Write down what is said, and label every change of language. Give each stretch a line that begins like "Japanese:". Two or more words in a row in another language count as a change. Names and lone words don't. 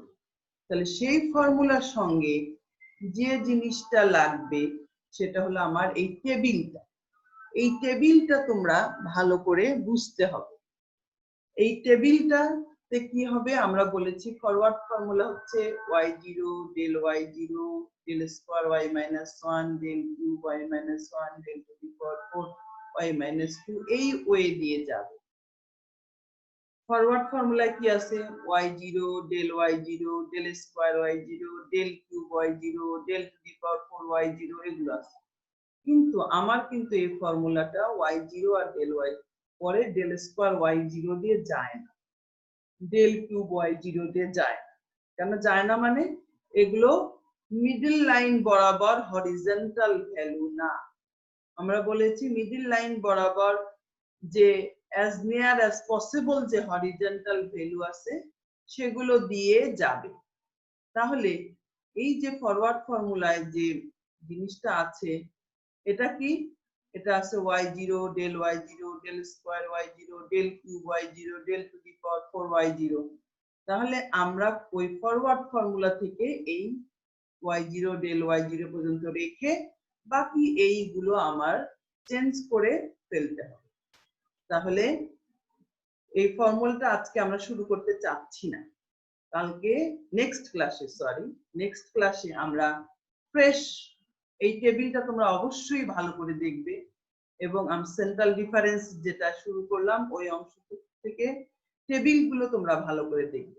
Bangla: তাহলে সেই ফর্মুলার সঙ্গে যে জিনিসটা লাগবে সেটা হলো আমার এই টেবিলটা। এই টেবিলটা তোমরা ভালো করে বুঝতে হবে। এই টেবিলটাতে কি হবে আমরা বলেছি ফরওয়ার্ড ফর্মুলা হচ্ছে
English: y0 del y0 del স্কয়ার y minus 1 del cube y minus 1 del to the power 4 y minus 2
Bangla: এই ওয়ে দিয়ে যাবে। ফরওয়ার্ড ফর্মুলা কি আছে
English: y0 del y0 del স্কয়ার y0 del cube y0 del to the power 4 y0
Bangla: এগুলো আছে। কিন্তু আমার কিন্তু এই ফর্মুলাটা y0 আর del y পরে
English: del square y0
Bangla: দিয়ে যায় না,
English: del cube y0
Bangla: দিয়ে যায় না। কেন যায় না মানে এগুলো
English: middle line
Bangla: বরাবর
English: horizontal value
Bangla: না। আমরা বলেছি
English: middle line
Bangla: বরাবর যে
English: as near as possible
Bangla: যে
English: horizontal value
Bangla: আছে সেগুলো দিয়ে যাবে। তাহলে এই যে ফরওয়ার্ড ফর্মুলায় যে জিনিসটা আছে এটা কি, এটা আছে
English: y0 del y0 del square y0 del cube y0 del to the power 4 y0.
Bangla: তাহলে আমরা ওই ফরওয়ার্ড ফর্মুলা থেকে এই
English: y0 del y0
Bangla: পর্যন্ত রেখে বাকি এইগুলো আমার চেঞ্জ করে ফেলতে হবে। তাহলে এই ফর্মুলাটা আজকে আমরা শুরু করতে চাচ্ছি না, কালকে
English: next class
Bangla: আমরা ফ্রেশ এই টেবিলটা তোমরা অবশ্যই ভালো করে দেখবে এবং আমি
English: central difference
Bangla: যেটা শুরু করলাম ওই অংশ থেকে টেবিলগুলো তোমরা ভালো করে দেখবে।